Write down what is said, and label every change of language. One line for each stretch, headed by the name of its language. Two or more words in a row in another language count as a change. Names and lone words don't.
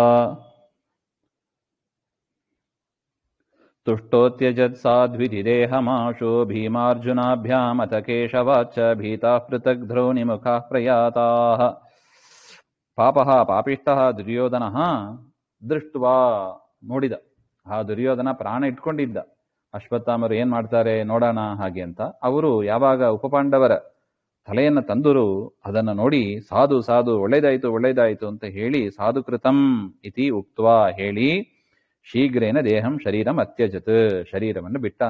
Sanskrit: ತುಷ್ಟೋತ್ಯಜತ್ ಸಾಧ್ವಿಧಿದೇಹಮಾಶು ಭೀಮಾರ್ಜುನಾಭ್ಯಾಮಥ ಕೇಶವಾಚ್ಚ ಭೀತಾಃ ಪೃಥಕ್ ದ್ರೌಣಿಮುಖಾಃ ಪ್ರಯಾತಾಃ. ಪಾಪಃ ಪಾಪಿಷ್ಟಃ ದುರ್ಯೋಧನಃ ದೃಷ್ಟ್ವಾ,
Kannada: ನೋಡಿದ. ಆ ದುರ್ಯೋಧನ ಪ್ರಾಣ ಇಟ್ಕೊಂಡಿದ್ದ. ಅಶ್ವತ್ಥಾಮರು ಏನ್ ಮಾಡ್ತಾರೆ ನೋಡೋಣ ಹಾಗೆ ಅಂತ ಅವರು ಯಾವಾಗ ಉಪಪಾಂಡವರ ತಲೆಯನ್ನ ತಂದರು, ಅದನ್ನ ನೋಡಿ ಸಾಧು ಸಾಧು ಒಳ್ಳೇದಾಯ್ತು ಅಂತ ಹೇಳಿ
Sanskrit: ಸಾಧುಕೃತಂ ಇತಿ ಉಕ್ತ್ವಾ
Kannada: ಹೇಳಿ
Sanskrit: ಶೀಘ್ರೇನ ದೇಹಂ ಶರೀರಂ ಅತ್ಯಜತ್,
Kannada: ಶರೀರವನ್ನು ಬಿಟ್ಟ ಅಂತ.